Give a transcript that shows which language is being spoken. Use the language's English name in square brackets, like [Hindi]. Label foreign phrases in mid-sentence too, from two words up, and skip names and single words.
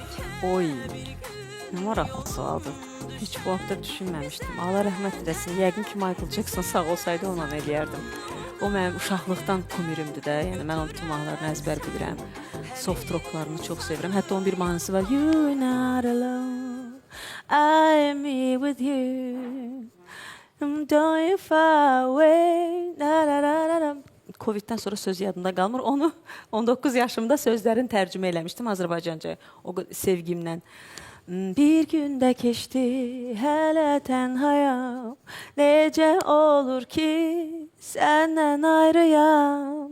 [Azerbaijani] Oy, nə maraqlı sualdır. Heç bu haqda düşünməmişdim. Allah rəhmət edəsin. Yəqin ki, Michael Jackson sağ olsaydı onunla eləyərdim. O mənim uşaqlıqdan kumirimdir də. Yəni mən onun bütün mahnılarını əzbər bilirəm. Soft rocklarını çox sevirəm. Hətta onun bir mahnısı var. [English] You're not alone. I'm here with you. Don't you far away. [Azerbaijani] Coviddən sonra söz yadımda qalmır. Onu 19 yaşımda sözlərini tərcümə eləmişdim Azərbaycanca. O sevgimlə. Bir gündə keçdi hələ tənhayam, necə olur ki səndən ayrıyam.